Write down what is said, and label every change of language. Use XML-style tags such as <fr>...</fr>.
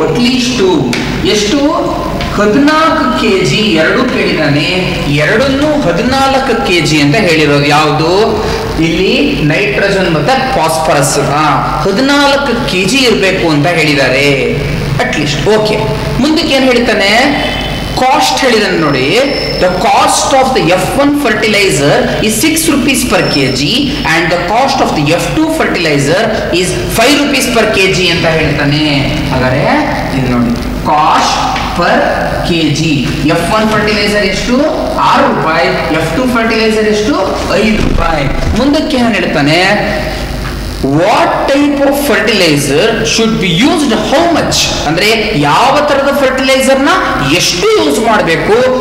<kn>At least ಎಷ್ಟು? 14 kg. ಎರಡು ಕೇಳಿದಾನೆ, ಎರಡನ್ನು 14 kg ಅಂತ ಹೇಳಿರೋದು. ಯಾವುದು? ಇಲ್ಲಿ ನೈಟ್ರೋಜನ್ ಮತ್ತೆ ಫಾಸ್ಫರಸ್ 14 kg ಇರಬೇಕು ಅಂತ ಹೇಳಿದ್ದಾರೆ ಅಟ್ಲೀಸ್ಟ್. ಓಕೆ, ಮುಂದಕ್ಕೆ ಏನ್ ಹೇಳ್ತಾನೆ? ಕಾಸ್ಟ್ ಹೇಳಿದಾನೆ ನೋಡಿ.</kn> <en>the cost of the F1 fertilizer is 6 rupees per kg and the cost of the F2 fertilizer is 5 rupees per kg</en> <kn>ಅಂತ ಹೇಳ್ತಾನೆ. ಹಾಗಾದ್ರೆ ಇದು ನೋಡಿ, cost per kg. F1 fertiliser ಎಷ್ಟು? 6 ರೂಪಾಯಿ. F2 ಫರ್ಟಿಲೈಸರ್ ಎಷ್ಟು? 5 ರೂಪಾಯಿ. ಮುಂದಕ್ಕೆ ಏನು ಹೇಳ್ತಾನೆ?</kn> <en>what type of fertilizer should be used, how much</en> <kn>ಅಂದ್ರೆ ಯಾವ ತರದ ಫರ್ಟಿಲೈಸರ್ ನ ಎಷ್ಟು ಯೂಸ್ ಮಾಡಬೇಕು.</kn>